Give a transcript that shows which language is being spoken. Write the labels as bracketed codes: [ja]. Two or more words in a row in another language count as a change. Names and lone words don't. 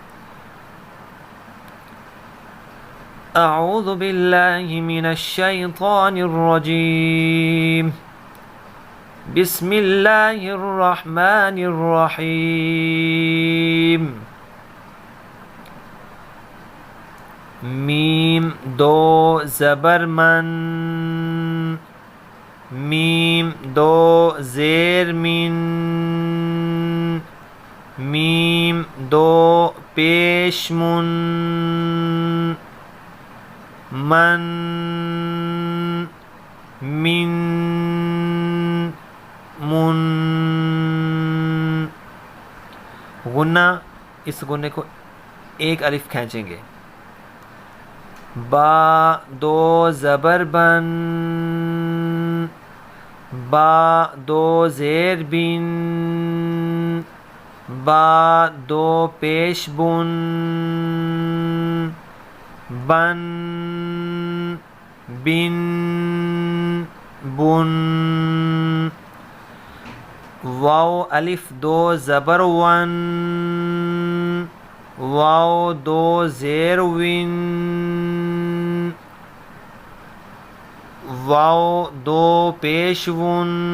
[ar] اعوذ باللہ من الشیطان الرجیم، بسم اللہ الرحمن الرحیم۔ [ur] میم 2 زبر من، میم 2 زیر من، میم 2 پیش من، من، من، من۔ غنہ، اس غنے کو ایک الف کھینچیں گے۔ با 2 زبر بن، با 2 زیر بن، با 2 پیش بن، بن، بن، بن۔ واو الف 2 زبر ون، واو 2 زیر ون، واو 2 پیش ون۔